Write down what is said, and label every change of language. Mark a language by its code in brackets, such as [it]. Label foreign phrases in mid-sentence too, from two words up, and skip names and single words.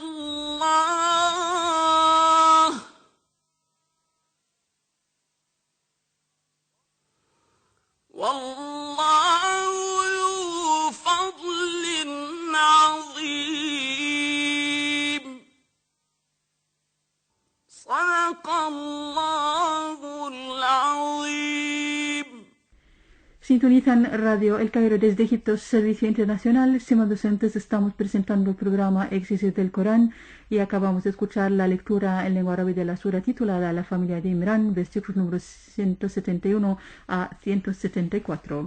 [ar] الله والله ذو فضل عظيم صدق الله العظيم. [es] Sintonizan Radio El Cairo desde Egipto, Servicio Internacional. Siendo docentes, estamos presentando el programa Exégesis del Corán y acabamos de escuchar la lectura en lengua árabe de la sura titulada La familia de Imran, versículos números 171 a 174.